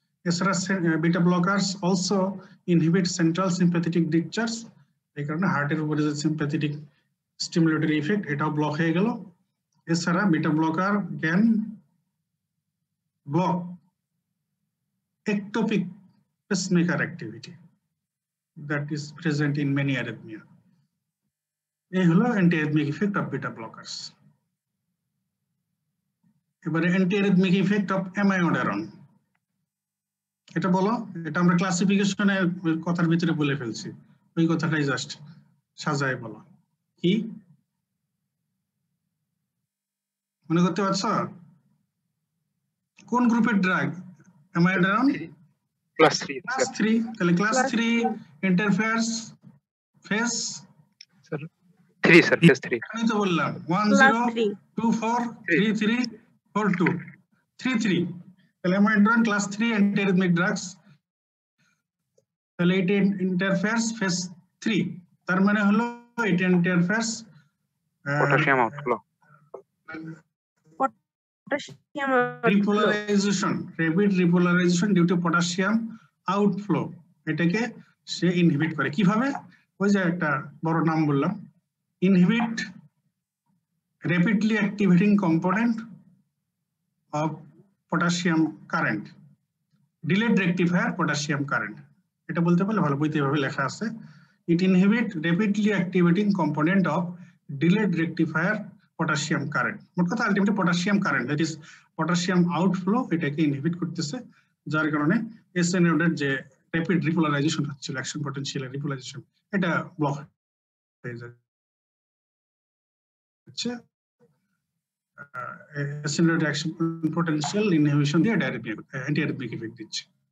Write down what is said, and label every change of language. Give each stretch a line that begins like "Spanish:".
Bangla: এছাড়া
English: beta blockers also inhibit central sympathetic discharges,
Bangla: এই কারণে হার্টের উপরে যে সিম্প্যাথেটিক স্টিমুলেটরি ইফেক্ট, এটাও ব্লক হয়ে গেল।
English: এছাড়া beta blocker can block ectopic pacemaker activity that is present in many arrhythmia.
Bangla: এই হলো
English: antiarrhythmic effect of beta blockers. এবারে antiarrhythmic effect of amiodarone.
Bangla: এটা বলো, এটা আমরা ক্লাসিফিকেশনে কথার ভিতরে বলে ফেলছি, ওই কথাটাই জাস্ট সাজায় বলো কি মনে করতে পারছো? কোন গ্রুপের ড্রাগ? amiodarone
English: class 3
Bangla: ক্লাস 3, তাহলে ক্লাস 3 ইন্টারফেয়ারস ফেজ
English: 3 sir, phase 3
Bangla: আমি তো বললাম 1
English: Class 0 3
Bangla: 2 4 3 3 4 2 3 3, তাহলে amiodarone ক্লাস 3 antiarrhythmic drugs, তাহলে এটা ইন্টারফেয়ারস ফেজ 3, তার মানে হলো এটা ইন্টারফেয়ারস
English: potassium outflow, potassium repolarization, rapid repolarization due to potassium outflow,
Bangla: এটাকে সে ইনহিবিট করে কিভাবে? ওই যে একটা বড় নাম বললাম,
English: inhibit rapidly activating component of potassium current, delayed rectifier potassium current,
Bangla: এটা বলতে পারলে ভালো, বইতে এভাবে লেখা আছে,
English: it inhibit rapidly activating component of delayed rectifier potassium current,
Bangla: মোট কথা ultimately potassium current,
English: that is potassium outflow,
Bangla: এটাকে ইনহিবিট করতেছে, যার কারণে এসএ নোডের যে র্যাপিড রিপোলারাইজেশন হচ্ছিল, অ্যাকশন পটেনশিয়াল রিপোলারাইজেশন, এটা ব্লক হয়ে যাচ্ছে, এসএ নোডের অ্যাকশন পটেনশিয়াল ইনহিবিশন দিয়ে অ্যান্টিআরৃথমিক ইফেক্ট দিচ্ছে।